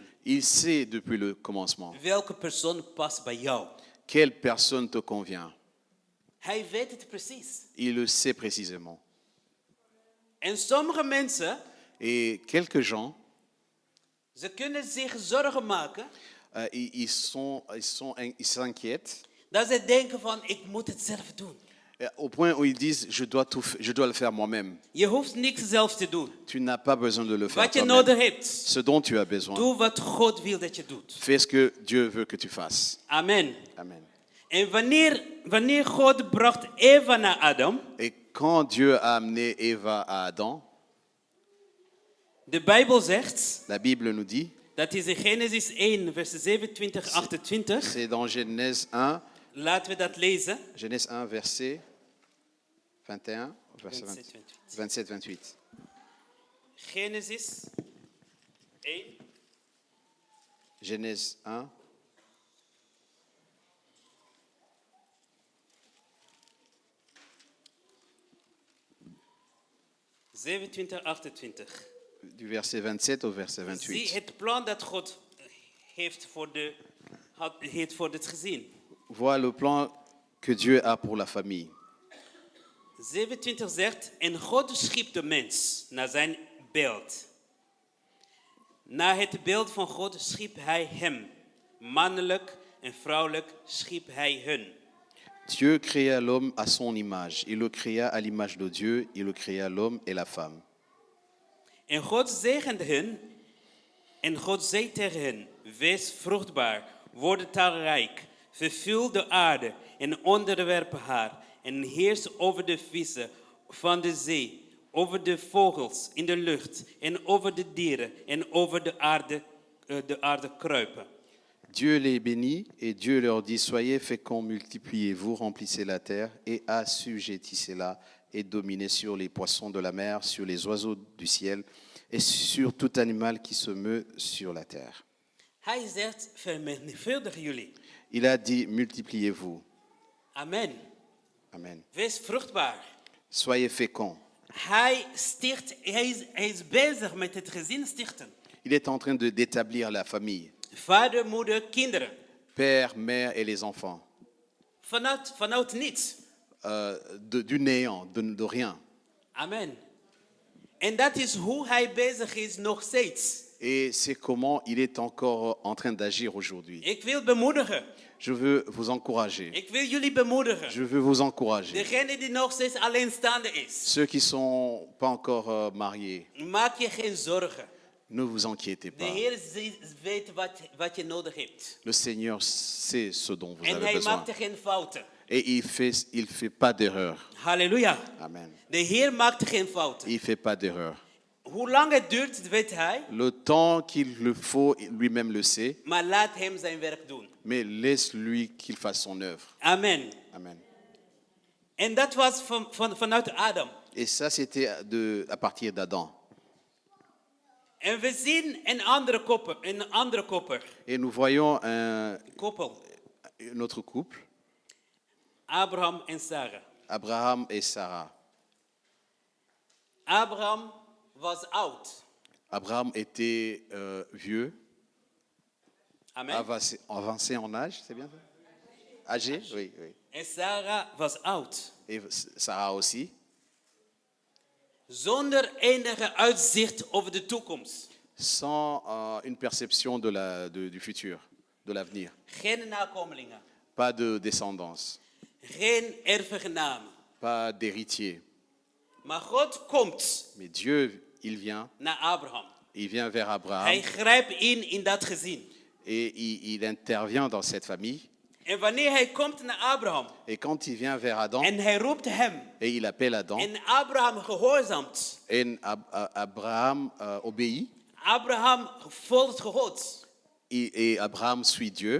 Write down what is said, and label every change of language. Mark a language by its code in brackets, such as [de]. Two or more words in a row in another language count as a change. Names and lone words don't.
[fr] Il sait depuis le commencement [nl] welke persoon past bij jou. [fr] quelle personne te convient. [nl] Hij weet het precies. [fr] Il le sait précisément. [nl] En sommige mensen, [fr] Et quelques gens, [nl] ze kunnen zich zorgen maken [fr] ils s'inquiètent [nl] dat ze denken van ik moet het zelf doen. [fr] au point où ils disent je dois le faire moi-même. [nl] Je hoeft niks zelf te doen. [fr] Tu n'as pas besoin de le faire [nl] Wat je [fr] toi-même. [nl] nodig hebt, [fr] Ce dont tu as besoin, [nl] doe wat God wil dat je doet. [fr] fais ce que Dieu veut que tu fasses. [nl] Amen. [fr] Amen. [nl] En wanneer God bracht Eva naar Adam, [fr] Et quand Dieu a amené Eva à Adam, [nl] de Bijbel zegt, [fr] la Bible nous dit, [nl] dat is in Genesis 1, vers 27, 28. [fr] c'est dans Genèse 1, [nl] Laten we dat lezen. [fr] Genèse 1, verset 21, verset 27, 27, 28. [nl] Genesis 1, [fr] Genèse 1, 27, 28. du verset 27 au verset [nl] Zie [fr] 28. [nl] het plan dat God heeft voor het gezin. [fr] Vois le plan que Dieu a pour la famille. [nl] 27 zegt, en God schiep de mens naar zijn beeld. Naar het beeld van God schiep hij hem. Mannelijk en vrouwelijk schiep hij hun. [fr] Dieu créa l'homme à son image. Il le créa à l'image de Dieu. Il le créa l'homme et la femme. [nl] En God zegende hun. En God zei tegen hen, wees vruchtbaar, word talrijk, vervul de aarde en onderwerp haar. En heers over de vissen van de zee, over de vogels in de lucht en over de dieren en over de aarde kruipen. [fr] Dieu les bénit et Dieu leur dit, soyez féconds, multipliez-vous, remplissez la terre et assujettissez-la et dominez sur les poissons de la mer, sur les oiseaux du ciel et sur tout animal qui se meut sur la terre. [nl] Hij zegt, vermenigvuldig jullie. [fr] Il a dit, multipliez-vous. [nl] Amen. [fr] Amen. [nl] Wees vruchtbaar. [fr] Soyez féconds. [nl] Hij is bezig met het gezin stichten. [fr] Il est en train d'établir la famille. [nl] Vader, moeder, kinderen. [fr] Père, mère et les enfants. [nl] Vanuit niets. [fr] Du néant, de rien. [nl] Amen. En dat is hoe hij bezig is nog steeds. [fr] Et c'est comment il est encore en train d'agir aujourd'hui. [nl] Ik wil bemoedigen. [fr] Je veux vous encourager. [nl] Ik wil jullie bemoedigen. [fr] Je veux vous encourager. [nl] Degene die nog steeds alleenstaande is. [fr] Ceux qui ne sont pas encore mariés, [nl] Maak je geen zorgen. [fr] ne vous inquiétez [nl] De [fr] pas. [nl] Heer weet wat je nodig hebt. [fr] Le Seigneur sait ce dont vous [nl] En [fr] avez [nl] hij [fr] besoin. [nl] maakt geen fouten. [fr] Et il fait pas d'erreur. [nl] Halleluja. [fr] Amen. [nl] De Heer maakt geen fouten. [fr] Il fait pas d'erreur. [nl] Hoe lang het duurt, dat weet hij. [fr] Le temps qu'il le faut, lui-même le sait, [nl] Maar laat hem zijn werk doen. [fr] mais laisse-lui qu'il fasse son œuvre. [nl] Amen. [fr] Amen. [nl] En dat was vanuit Adam. [fr] Et ça, c'était à partir d'Adam. [nl] En we zien een andere koppel. [fr] Et nous voyons [nl] Koppel. [fr] un autre couple, [nl] Abraham en Sarah. [fr] Abraham et Sarah. [nl] Abraham was oud. [fr] Abraham était vieux, [nl] Amen. [fr] avancé en âge, c'est bien ça? Âgé, oui, oui. [nl] En Sarah was oud. [fr] Et Sarah aussi, [nl] Zonder enige uitzicht over de toekomst. [fr] sans une perception du futur, de l'avenir. [nl] Geen nakomelingen. [fr] Pas de descendance, [nl] Geen erfelijke namen. [fr] pas d'héritier. [nl] Maar God komt [fr] Mais Dieu, il vient vers Abraham [nl] Hij grijpt in dat gezin. [fr] et il intervient dans cette famille. [nl] En wanneer hij komt naar Abraham [fr] Et quand il vient vers Adam [nl] en hij roept hem [fr] et il appelle Adam, [nl] en Abraham gehoorzaamt. [fr] et Abraham obéit, [nl] Abraham volgt God. [fr] et Abraham suit Dieu,